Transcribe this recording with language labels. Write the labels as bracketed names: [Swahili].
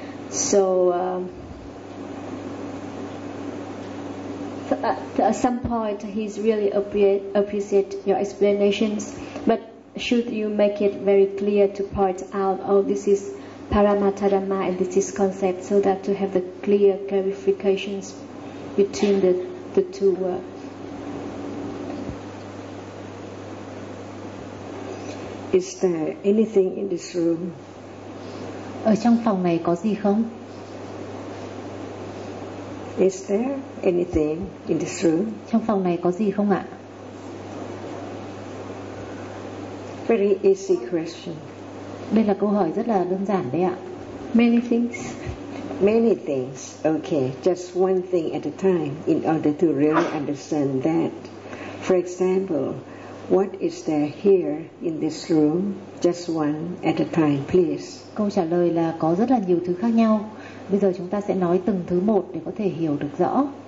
[English] So at some point he's really appreciate your explanations, but should you make it very clear to point out, oh, this is Paramattha Dhamma and this is concept, so that to have the clear clarifications between the two words. Is there anything in this room? [Vietnamese] Ở trong phòng này có gì không? [English] Is there anything in this room? [Vietnamese] Trong phòng này có gì không ạ? [English] Very easy question. [Vietnamese] Đây là câu hỏi rất là đơn giản đấy ạ. [English] Many things. Many things. Okay, just one thing at a time in order to really understand that. For example, what is there here in this room? Just one at a time, please. [Vietnamese] Câu trả lời là có rất là nhiều thứ khác nhau. Bây giờ chúng ta sẽ nói từng thứ một để có thể hiểu được rõ.